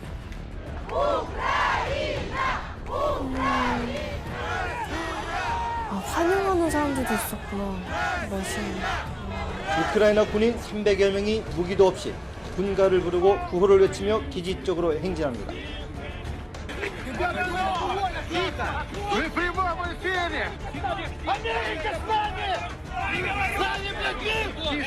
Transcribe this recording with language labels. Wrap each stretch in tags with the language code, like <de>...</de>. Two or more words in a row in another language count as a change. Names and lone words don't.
<ko>환영하는 사람들도 있었구나. 러시아. 우크라이나 군인 300여 명이 무기도 없이 군가를 부르고 구호를 외치며 기지 쪽으로 행진합니다.</ko> <ru>Мы прибываем в эфире! Америка с нами! С нами, блядь!</ru>